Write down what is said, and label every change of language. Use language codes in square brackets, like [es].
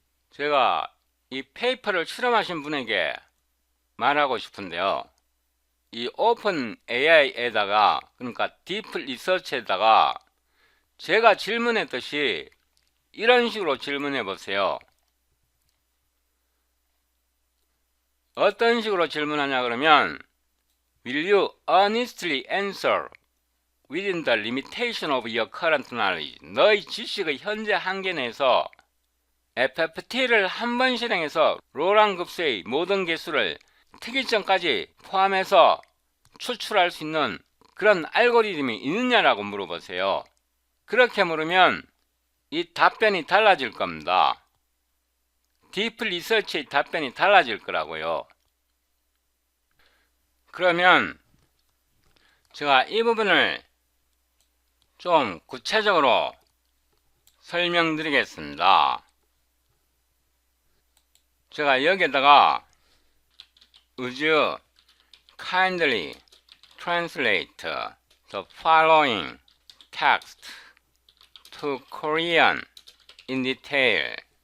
[ko] 제가 이 페이퍼를 실험하신 분에게 말하고 싶은데요. 이 오픈 AI에다가, 그러니까 딥 리서치에다가 제가 질문했듯이 이런 식으로 질문해 보세요. 어떤 식으로 질문하냐 그러면 [en] Will you honestly answer within the limitation of your current knowledge? [ko] 너의 지식의 현재 한계 내에서 FFT를 한 번 실행해서 로랑 급수의 모든 개수를 특이점까지 포함해서 추출할 수 있는 그런 알고리즘이 있느냐라고 물어보세요. 그렇게 물으면 이 답변이 달라질 겁니다. 딥 리서치의 답변이 달라질 거라고요. 그러면 제가 이 부분을 좀 구체적으로 설명드리겠습니다. 제가 여기에다가 [en] Would you kindly translate the following text to Korean in detail?